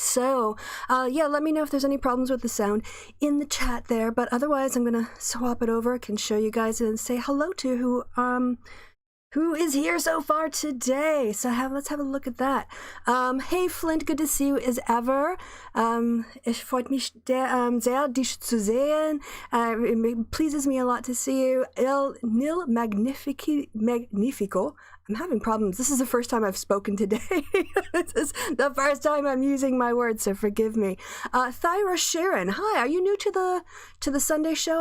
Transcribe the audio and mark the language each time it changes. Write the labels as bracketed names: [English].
[English] So, let me know if there's any problems with the sound in the chat there. But otherwise, I'm going to swap it over. I can show you guys and say hello to who is here so far today. So let's have a look at that. Hey Flint, good to see you as ever. [German] Es freut mich sehr, dich zu sehen. [English] It pleases me a lot to see you. Il nil magnifico. I'm having problems. This is the first time I've spoken today. This is the first time I'm using my words, so forgive me. Thyra Sharon, hi, are you new to the Sunday show?